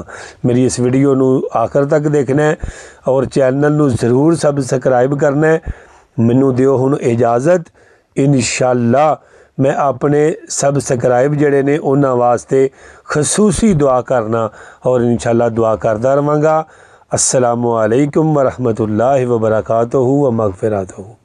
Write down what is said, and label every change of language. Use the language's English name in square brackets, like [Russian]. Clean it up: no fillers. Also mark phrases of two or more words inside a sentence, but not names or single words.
[Punjabi] میری اس ویڈیو نوں آخر تک دیکھنا ہے اور چینل نوں ضرور سبسکرائب کرنا ہے. مینوں دیو ہن اجازت، انشاءاللہ میں اپنے سبسکرائب جیہڑے نے انہاں واسطے خصوصی دعا کرنا اور انشاءاللہ دعا کردا رہانگا. [Arabic] السلام عليكم ورحمة الله وبركاته ومغفرته.